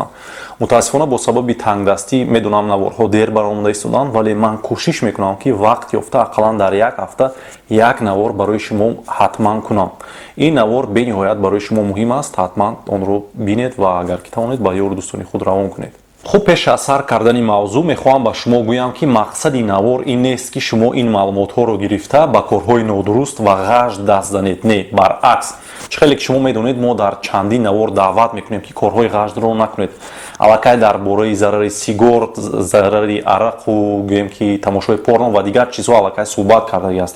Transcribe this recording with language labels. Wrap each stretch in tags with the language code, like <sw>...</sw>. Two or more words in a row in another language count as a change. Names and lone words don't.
<tg>Мутаассифона бо сабаби тангдастӣ медонам наворҳо дер баромада истоданд, вале ман кӯшиш мекунам ки вақт ёфта ақаллан дар як ҳафта як навор барои шумо ҳатман кунам. Ин навор бениҳоят барои шумо муҳим аст, ҳатман онро бинед ва агар ки тавонед ба ёру дӯстони худ равон кунед. Хуб пеш аз сар кардани мавзӯъ мехоҳам бо шумо гӯям ки мақсади ин навор ин нест ки шумо ин маълумотҳоро гирифта ба корҳои нодуруст ва ғаш даст занед. Не, баръакс. Хеле ки шумо медонед мо дар чандин навор даъват мекунем ки корҳои ғашро накунед. Албатта дар бораи зарари сигор, зарари арақ ва гӯям ки тамошои порно ва дигар чизҳо албатта сӯҳбат карда ҳастем.</tg>